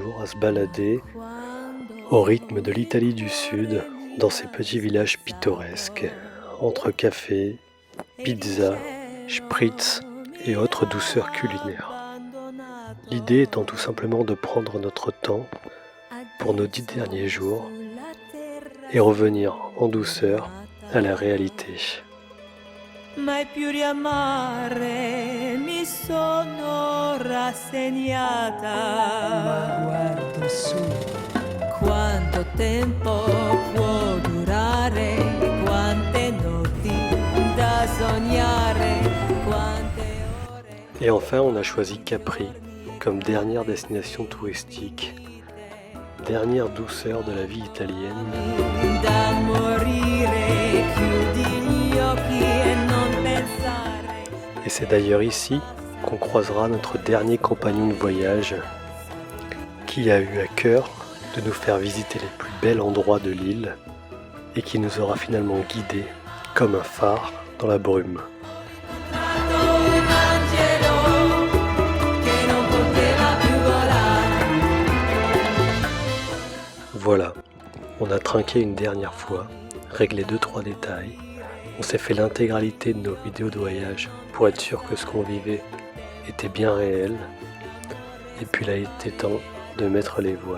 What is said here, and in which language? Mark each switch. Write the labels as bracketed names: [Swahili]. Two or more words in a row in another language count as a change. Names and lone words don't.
[French] à se balader au rythme de l'Italie du Sud, dans ces petits villages pittoresques, entre café, pizza, spritz et autres douceurs culinaires. L'idée étant tout simplement de prendre notre temps pour nos 10 derniers jours et revenir en douceur à la réalité. [Italian] Mai più riamare mi sono rassegnata. Ma guardo su. Quanto tempo può durare, quante notti da sognare, quante ore. [French] Et enfin, on a choisi Capri comme dernière destination touristique, dernière douceur de la vie italienne. [Italian] Da morire, chiudi gli occhi e non pensare. [French] Et c'est d'ailleurs ici qu'on croisera notre dernier compagnon de voyage qui a eu à cœur de nous faire visiter les plus bels endroits de l'île et qui nous aura finalement guidés comme un phare dans la brume. Voilà, on a trinqué une dernière fois, réglé 2-3 détails, on s'est fait l'intégralité de nos vidéos de voyage pour être sûr que ce qu'on vivait était bien réel, et puis là il était temps de mettre les voiles.